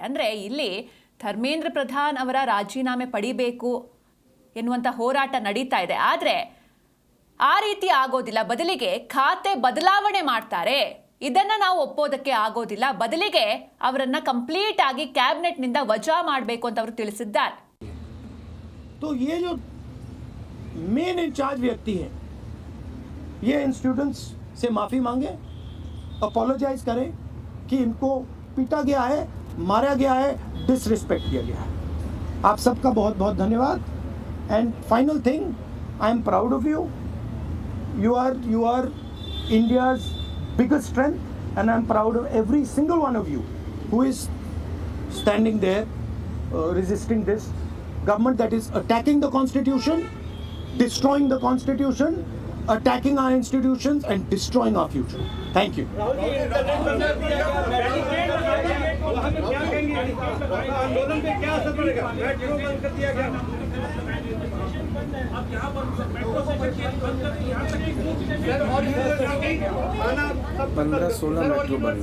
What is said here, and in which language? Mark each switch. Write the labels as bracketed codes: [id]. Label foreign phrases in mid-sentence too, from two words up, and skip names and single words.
[kn] ಅಂದರೆ ಇಲ್ಲಿ ಧರ್ಮೇಂದ್ರ ಪ್ರಧಾನ್ ಅವರ ರಾಜೀನಾಮೆ ಪಡಿಬೇಕು ಎನ್ನುವಂಥ ಹೋರಾಟ ನಡೀತಾ ಇದೆ. ಆದರೆ ಆ ರೀತಿ ಆಗೋದಿಲ್ಲ, ಬದಲಿಗೆ ಖಾತೆ ಬದಲಾವಣೆ ಮಾಡ್ತಾರೆ. ಇದನ್ನು ನಾವು ಒಪ್ಪೋದಕ್ಕೆ ಆಗೋದಿಲ್ಲ, ಬದಲಿಗೆ ಅವರನ್ನು ಕಂಪ್ಲೀಟ್ ಆಗಿ ಕ್ಯಾಬಿನೆಟ್ನಿಂದ ವಜಾ ಮಾಡಬೇಕು ಅಂತ ಅವರು ತಿಳಿಸಿದ್ದಾರೆ. [hi] तो ये जो [en] main incharge [hi] व्यक्ति हैं, ये इन स्टूडेंट्स से माफ़ी मांगे, अपोलोजाइज करें कि इनको पीटा गया है, मारा गया है, डिसरिस्पेक्ट किया गया है। आप सबका बहुत बहुत धन्यवाद। [en] and final thing, I am proud of you. You are India's biggest strength, and I'm proud of every single one of you who is standing there resisting this government that is attacking the constitution, destroying the constitution, attacking our institutions and destroying our future. Thank you. [hi] आंदोलन पे क्या असर पड़ेगा? मेट्रो बंद कर दिया गया। अब यहाँ पर मेट्रो स्टेशन बंद कर दिया, यहाँ तक कि 15-16 मेट्रो बंद। देखिए,